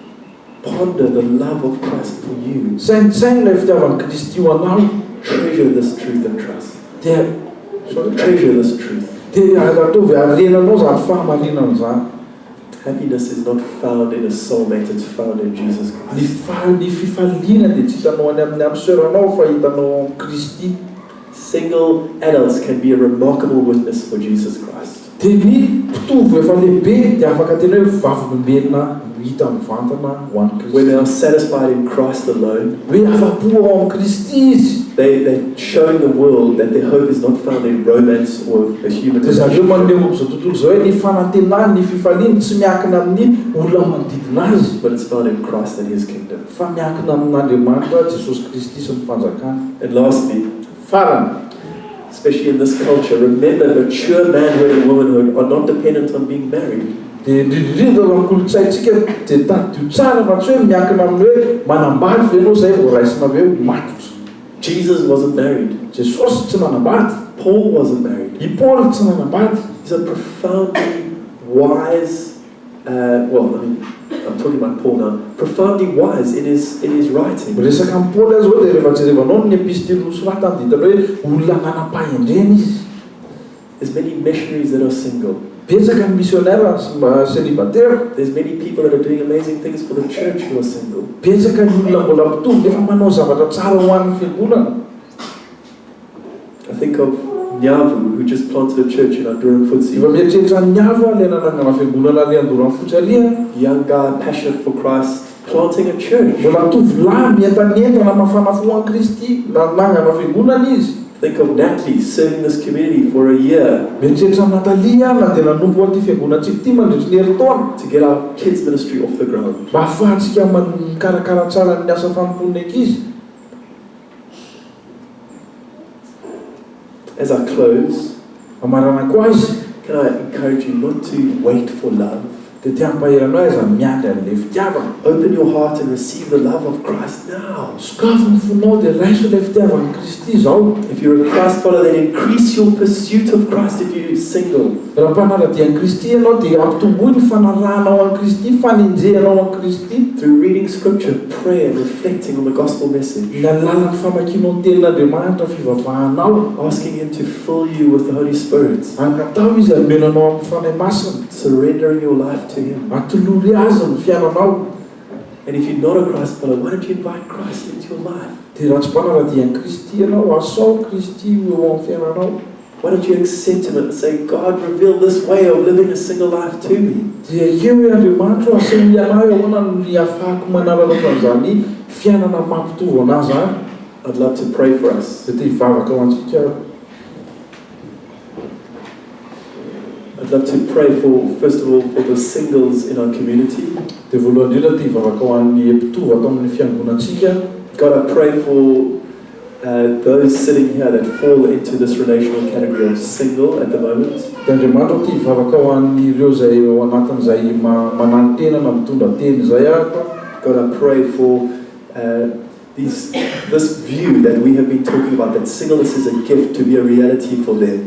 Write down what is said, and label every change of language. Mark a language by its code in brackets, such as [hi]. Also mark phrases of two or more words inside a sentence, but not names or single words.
[en] Ponder the love of Christ for you. [mg] Sainsainy ilay fitiavan'i Kristy ho anao. [en] Treasure this truth and trust. [mg] Dia [en] Treasure this truth. [mg] dia ataovy arenanao zany fahamarinana zany. [en] Happiness is not found in a soulmate, it's found in Jesus Christ. [mg] Ny fifaliana dia tsy hitanao any amin'ny amsoeranao fa hitanao amin'ny Kristy. [en] Single adults can be a remarkable witness for Jesus Christ. [mg] Dia ny mpitovo efa lehibe dia afaka tena hoe vavolombelona hita mivantana ho an'i [en] When they [mg] Kristy. [en] are satisfied in Christ alone, [mg] Hoe afa-po ao amin'ny Kristy izy. [en] they're showing the world that their hope is not found in romance or a human [mg] Dia zareo [en] relationship, [mg] manome amin'izao tontolo izao hoe ny fanantenany ny fifaliany tsy miankina amin'ny olona manodidina azy [en] but it's found in Christ and his kingdom. [mg] fa miankina amin'Andriamanitra Jesosy Kristy sy ny fanjakana. [en] And lastly, [mg] Farany, [en] especially in this culture, remember mature manhood and womanhood are not dependent on being married. [mg] dia indrindrindra amin'ny kolotsaintsika dia tadio tsara fa tsy hoe miankina amin'ny hoe manambady ve ianao izay vao raisina avy eo matotra. [en] Jesus wasn't married. [mg] Jesosy tsy manambady. [en] Paul wasn't married. [mg] I Paul tsy manambady. [en] He's a profoundly wise, I'm talking about Paul now, profoundly wise in his writing. [mg] Resaka amin'ny Paul azy hoe dia rehefa jerevanao ny epistily nosoratany ditany hoe olona nanam-pahendrena izy. [en] There's many missionaries that are single. [mg] Betsaka ny [fr] missionnaire célibataire. [en] There's many people that are doing amazing things for the church who are single. [mg] Betsaka ny olona mbola mpitovy nefa manao zavatra tsara ho an'ny fiangonana. [en] I think of Nyavu, who just planted a church in Andoran [mg] Efa [en] Futsi. [mg] mieritreritra ny ava le nanangana fiangonana le Andoran Fotsy alia. [en] Young guy, passionate for Christ, planting a church. [mg] Mbola tovolahy mientanentana mafana fo an Kristy nanangana fiangonana izy. [en] Think of Natalie serving this community for a year [mg] Mieritreritra Natalia nandeha nanompo an'ity fiangonantsika ity mandritry ny herintaona [en] to get our kids' ministry off the ground. [mg] mba ahafahantsika mikarakara tsara ny asa fanompon'ny ankizy. [en] As I close, [mg] Amaranako azy [en] can I encourage you not to wait for love? [mg] dia tia hampaheranao aiza miandry an'ilay fitiavana. [en] Open your heart and receive the love of Christ now. [mg] Sokafo ny fonao dia raiso ilay fitiavan'i Kristy izao. [en] If you're a Christ follower, then increase your pursuit of Christ if you're single. [mg] Raha mpanaradia an'i Kristy ianao dia ampitomboy ny fanarahanao an'i Kristy, faninjehanao an'i Kristy. [en] Through reading scripture, prayer, and reflecting on the gospel message. [mg] Ny alalan'ny famakianao ny tenin'Andriamanitra fivavahanao. [en] Asking Him to fill you with the Holy Spirit. [mg] Ankatao izy amenanao amin'ny fanahy masina. [en] Surrendering your life to Him. [mg] Atolory azy ny fiainanao. [en] And if you're not a Christ follower, why don't you invite Christ into your life? [mg] Dia raha tsy mpanaradia an'i Kristy ianao, asao Kristy eo amin'ny fiainanao. [en] Why don't you accept Him and say, God, reveal this way of living a single life to me? [mg] Dia eo hoe Andriamanitra aseho ianao ahoana ny ahafahako manarana an'izany fiainana mampitovy anazy any. [en] I'd love to pray for us. [mg] Dia tia hivavaka ho antsika. [en] I'd love to pray for, first of all, for the singles in our community. [mg] Dia voalohany indrindra tia hivavaka ho an'ny mpitova atao amin'ny fiangonantsika. [en] God, I pray for those sitting here that fall into this relational category of single at the moment. [mg] Dia Andriamanitra tia hivavaka ho an'ireo izay ao anatin'izay manantenana mitondra teny izay ahako. [en] God, I pray for this view that we have been talking about, that singleness is a gift to be a reality for them.